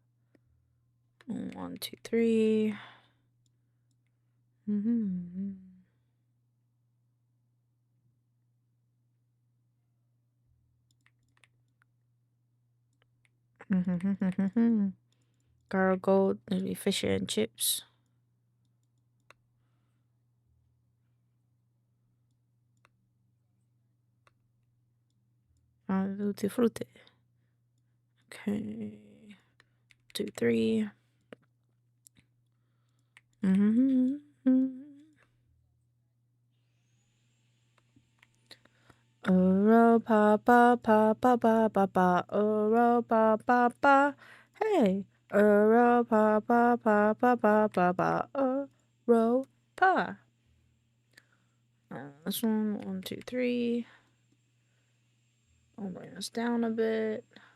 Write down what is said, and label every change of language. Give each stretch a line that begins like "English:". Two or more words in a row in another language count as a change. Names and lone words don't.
English: 1, 2, 3. Gargled, maybe fish and chips. Tutti frutti. Okay. 2, 3. Papa, papa, papa, papa, papa, papa, hey, papa, papa, papa, papa, pa. This one, 1, 2, 3. I'll bring this down a bit.